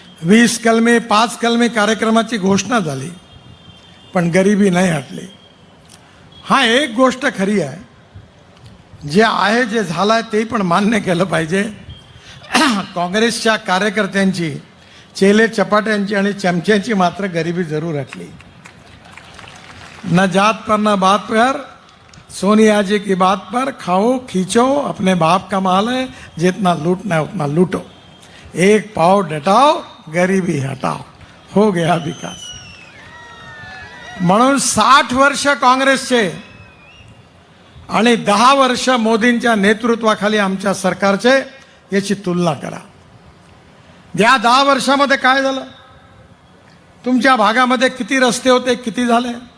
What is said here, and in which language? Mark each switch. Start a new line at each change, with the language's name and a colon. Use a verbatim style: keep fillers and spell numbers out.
Marathi: वीस कलमी पाच कलमी कार्यक्रमाची घोषणा झाली, पण गरिबी नाही हटली. हा, एक गोष्ट खरी आहे, जे आहे जे झालं आहे ते पण मान्य केलं पाहिजे. काँग्रेसच्या कार्यकर्त्यांची, चेले चपाट्यांची आणि चमच्यांची मात्र गरिबी जरूर हटली.
Hindi: ना जात पर ना बात पर, सोनिया जी की बात पर, खाओ खींचो अपने बाप का माल है, जितना लूटना है उतना लूटो, एक पाव डटाओ, गरिबी हटाओ, हो गया विकास.
Marathi: म्हणून साठ वर्ष काँग्रेसचे आणि दहा वर्ष मोदींच्या नेतृत्वाखाली आमच्या सरकारचे, याची तुलना करा. या दहा वर्षामध्ये काय झालं? तुमच्या भागामध्ये किती रस्ते होते, किती झाले?